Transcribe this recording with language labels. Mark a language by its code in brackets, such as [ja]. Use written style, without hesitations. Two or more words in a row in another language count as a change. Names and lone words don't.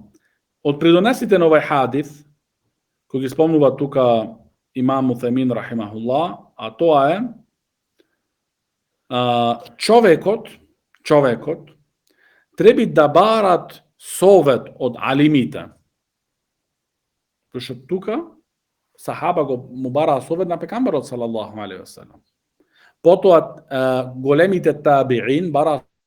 [mk] Од придонесите на овој хадис, кој ги спомнува тука имам Утемин рахимахуллах, а тоа е човекот треба да барат совет од алимите. Пошто тука сахаба му бараа совет на пекамберот [ar] صلى الله عليه وسلم. [mk] Потоа големите табиин бараа